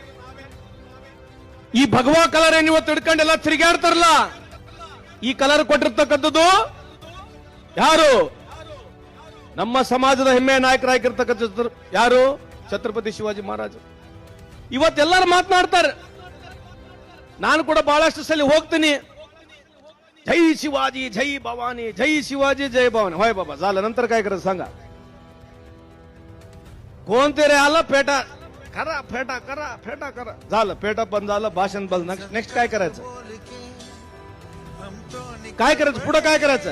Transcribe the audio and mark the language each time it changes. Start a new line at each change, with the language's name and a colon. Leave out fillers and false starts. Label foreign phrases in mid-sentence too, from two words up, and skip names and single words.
Kannada: ಈ ಭಗವಾ ಕಲರ್ ಏನ್ ಇವತ್ತು ಹಿಡ್ಕೊಂಡೆಲ್ಲ ತಿರುಗಾಡ್ತಾರಲ್ಲ, ಈ ಕಲರ್ ಕೊಟ್ಟಿರ್ತಕ್ಕಂಥದ್ದು ಯಾರು? ನಮ್ಮ ಸಮಾಜದ ಹೆಮ್ಮೆಯ ನಾಯಕರಾಗಿರ್ತಕ್ಕಂಥ ಯಾರು? ಛತ್ರಪತಿ ಶಿವಾಜಿ ಮಹಾರಾಜ್. ಇವತ್ತೆಲ್ಲರೂ ಮಾತನಾಡ್ತಾರೆ, ನಾನು ಕೂಡ ಬಹಳಷ್ಟು ಸಲ ಹೋಗ್ತೀನಿ,
Marathi: जय शिवाजी जय भवानी, जय शिवाजी जय भवानी. होय बाबा, झालं. नंतर काय करायचं सांगा? कोणते रे आलं? फेटा करा, फेटा करा, फेटा करा. झालं, फेटा बंद झालं, भाषण बंद. नेक्स्ट काय करायचं? काय करायचं पुढे? काय करायचं?